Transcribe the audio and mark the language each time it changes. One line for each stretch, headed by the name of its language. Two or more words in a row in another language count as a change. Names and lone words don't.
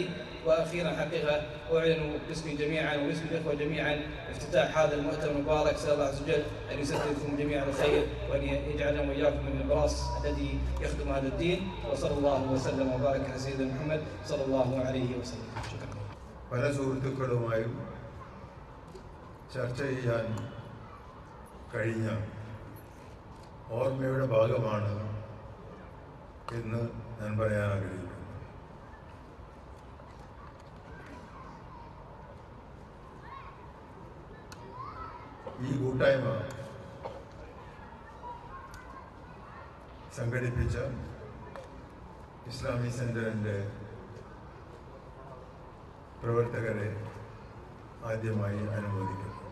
Arabic: وأخيرا حقيقة أعلن باسمي جميعا وباسم الإخوة جميعا افتتاح هذا المؤتمر المبارك، أسأل الله عز وجل أن يسددكم جميعا الخير وأن يجعلنا وإياكم من البراس الذي يخدم هذا الدين. وصلى الله وسلم وبارك على سيدنا محمد صلى الله عليه وسلم. شكرا.
Malayalam: പല സുഹൃത്തുക്കളുമായും ചർച്ച ചെയ്യാൻ കഴിഞ്ഞ ഓർമ്മയുടെ ഭാഗമാണ് എന്ന് ഞാൻ പറയാൻ ആഗ്രഹിക്കുന്നു. ഈ കൂട്ടായ്മ സംഘടിപ്പിച്ച ഇസ്ലാമിക് സെൻ്ററിൻ്റെ പ്രവർത്തകരെ ആദ്യമായി അനുമോദിക്കുന്നു.